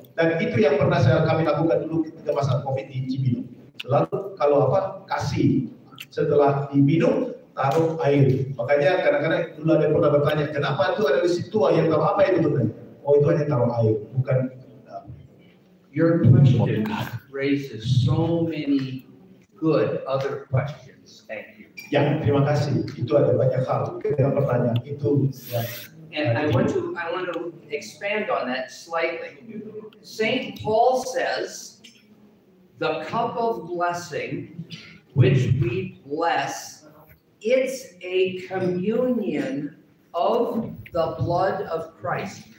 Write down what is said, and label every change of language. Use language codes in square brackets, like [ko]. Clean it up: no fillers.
[id] Dan itu yang pernah kami lakukan dulu ketika masa COVID di Cibinong. Selalu kalau kasih setelah diminum taruh air. Makanya kadang-kadang dulu ada yang pernah bertanya, kenapa itu ada di situ yang taruh apa itu sebenarnya? Oh itu hanya taruh air, bukan. [en] Your question raises so many good other questions. Thank you. [id] Ya, terima kasih. Itu ada banyak hal yang pertanyaan itu. Ya. [en] And I want to expand on that slightly. Saint Paul says, the cup of blessing which we bless, it's a communion of the blood of Christ.